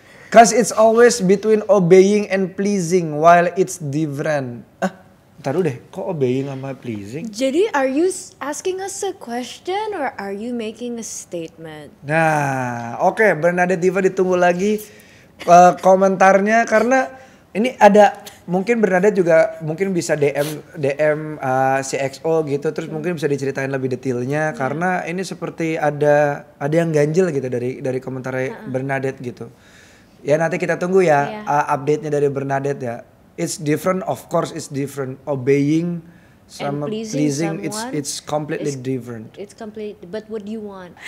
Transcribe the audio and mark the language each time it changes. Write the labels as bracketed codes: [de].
[en] Cause it's always between obeying and pleasing while it's different. [id] Ntar deh, kok [en] obeying [id] sama [en] pleasing? [id] Jadi [en] are you asking us a question or are you making a statement? [id] Nah, oke, Bernadette Diva ditunggu lagi komentarnya karena ini ada mungkin Bernadette juga mungkin bisa DM si XO gitu terus mungkin bisa diceritain lebih detailnya karena ini seperti ada yang ganjil gitu dari komentar Bernadette gitu. Ya nanti kita tunggu ya update-nya dari Bernadette ya. [en] It's different, of course it's different. Obeying [id] sama [en] pleasing it's completely different. It's complete, but what do you want?